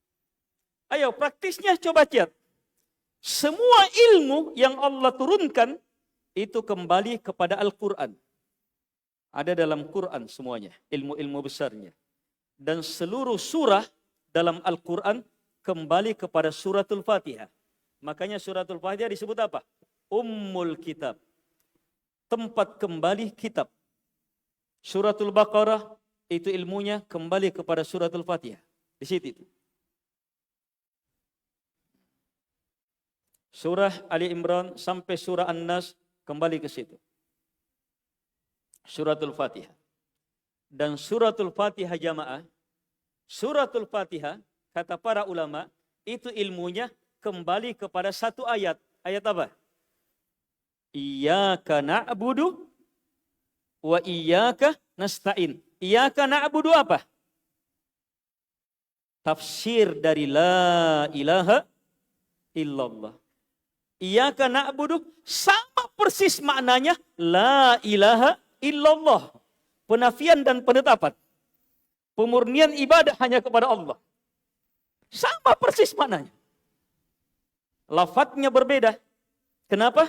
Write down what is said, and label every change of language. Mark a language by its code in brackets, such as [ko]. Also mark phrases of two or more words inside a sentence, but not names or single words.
[id] Ayo praktisnya coba lihat. Semua ilmu yang Allah turunkan itu kembali kepada Al-Quran. Ada dalam Quran semuanya, ilmu-ilmu besarnya. Dan seluruh surah dalam Al-Quran kembali kepada suratul Fatihah. Makanya suratul Fatihah disebut apa? [ar] أم الكتاب. [id] Tempat kembali kitab. Suratul Baqarah itu ilmunya kembali kepada suratul Fatihah. Di situ itu. Surah Ali Imran sampai surah An-Nas kembali ke situ. Suratul Fatihah. Dan suratul Fatihah jamaah, suratul Fatihah kata para ulama itu ilmunya kembali kepada satu ayat. Ayat apa? [ar] إياك نعبد وإياك نستعين. إياك نعبد [id] apa? Tafsir dari [ar] لا إله إلا الله. إياك نعبد [id] sama persis maknanya [ar] لا إله إلا الله. [id] Penafian dan penetapan. Pemurnian ibadah hanya kepada Allah. Sama persis maknanya. Lafadznya berbeda. Kenapa?